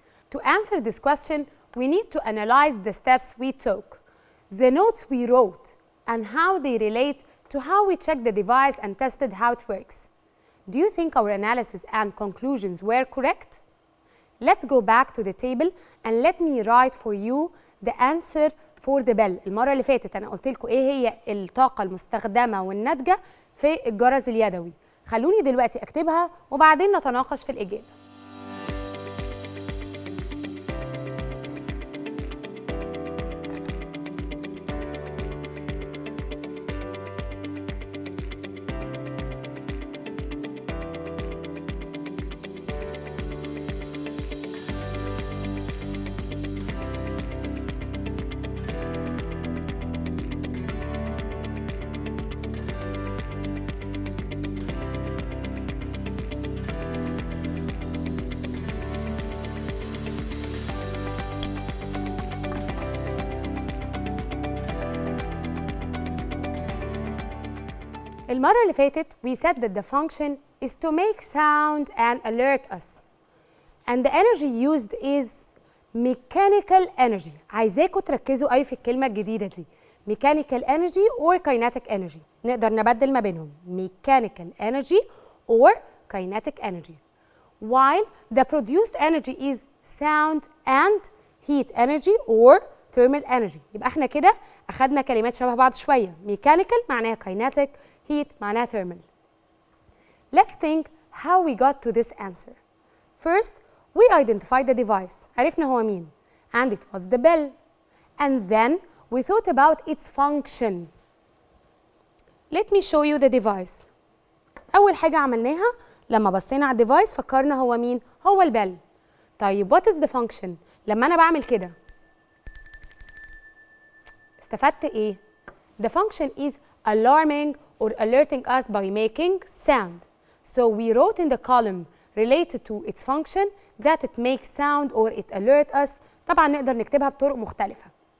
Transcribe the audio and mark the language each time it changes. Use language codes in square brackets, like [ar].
[en] To answer this question, we need to analyze the steps we took, the notes we wrote, and how they relate to how we checked the device and tested how it works. Do you think our analysis and conclusions were correct? Let's go back to the table and let me write for you the answer for the bell. [ar] المرة اللي فاتت أنا قلت لكم إيه هي الطاقة المستخدمة والناتجة في الجرس اليدوي. خلوني دلوقتي أكتبها وبعدين نتناقش في الإجابة. المرة اللي فاتت [en] we said that the function is to make sound and alert us. And the energy used is mechanical energy. [ar] عايزاكم تركزوا أوي في الكلمة الجديدة دي. [en] Mechanical energy or kinetic energy. [ar] نقدر نبدل ما بينهم. [en] Mechanical energy or kinetic energy. While the produced energy is sound and heat energy or thermal energy. [ar] يبقى احنا كده أخدنا كلمات شبه بعض شوية. [en] Mechanical [ar] معناها [en] kinetic. Heat معناها thermal. Let's think how we got to this answer. First, we identified the device. [ar] عرفنا هو مين. [en] And it was the bell. And then we thought about its function. Let me show you the device. [ar] أول حاجة عملناها لما بصينا على الديفايس فكرنا هو مين؟ هو البell. طيب [en] what is the function؟ [ar] لما أنا بعمل كده استفدت إيه؟ [en] The function is alarming or alerting us by making sound. So we wrote in the column related to its function that it makes sound or it alert us. [ar] طبعا نقدر نكتبها بطرق مختلفة.